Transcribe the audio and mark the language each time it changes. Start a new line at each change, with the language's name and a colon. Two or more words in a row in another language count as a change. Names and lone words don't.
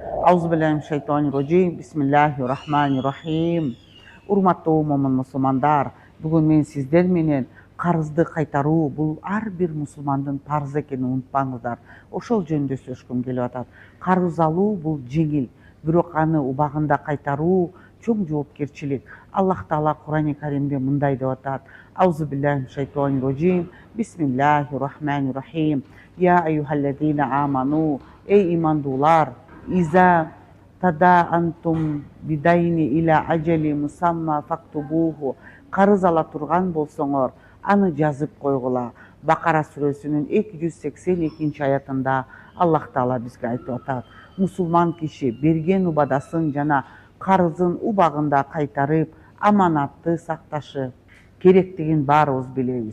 Arabic: أعوذ بالله من الشيطان الرجيم. بسم الله الرحمن الرحيم.
Kyrgyz: Урматтуу момун мусулмандар, бүгүн мен сиздер менен карызды кайтаруу бул ар бир мусулмандын парыз экенин унутпаңыздар. Ошол жөнүндө сүйлөшкүм келип атат. Карыз алуу бул жеңил, бирок аны убагында кайтаруу чоң жоопкерчилик. Аллах Таала Кур'ан-ы Каримде мындай деп атат.
Arabic: أعوذ بالله من الشيطان الرجيم. بسم الله الرحمن الرحيم. يا أيها الذين آمنوا.
Kyrgyz: Эй ымандуулар,
Arabic: إذا تداينتم بدين إلى أجل مسمى فاكتبوه.
Kyrgyz: Карыз ала турган болсоңор, аны жазып койгула. Бакара сүрөсүнүн 282 аятында Аллах Таала бизге айтып атат. Мусулман киши берген убадасын жана карызын убагында кайтарып, аманатты сакташы керектигин баарыбыз билебиз.